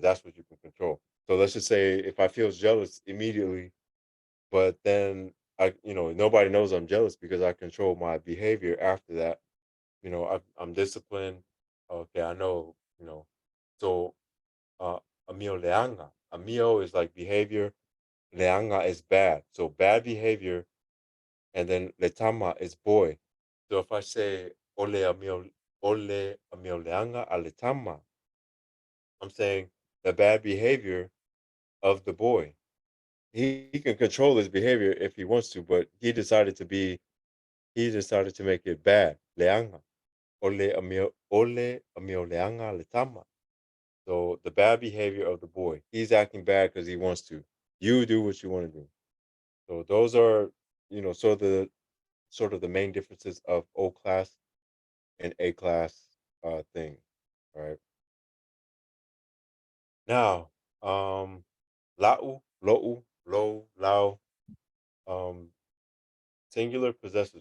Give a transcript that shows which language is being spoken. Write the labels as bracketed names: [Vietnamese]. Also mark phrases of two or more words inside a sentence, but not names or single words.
[English] That's what you can control. So let's just say if I feel jealous immediately, but then nobody knows I'm jealous because I control my behavior after that. I'm disciplined. Okay, I know. [Samoan] So amio leanga. [English] Amio is like behavior. Leanga is bad. So bad behavior, and then letama is boy. So if I say [Samoan] ole amio leanga aletama, [English] I'm saying the bad behavior of the boy. He can control his behavior if he wants to, but he decided to make it bad. [Samoan] Leanga. Ole amio leanga letama. [English] So the bad behavior of the boy. He's acting bad because he wants to. You do what you want to do. So those are, sort of the main differences of O class and A class thing. All right. Now, [Samoan] La'u, Lo'u, Lo, Lao, [English] um, singular possessive.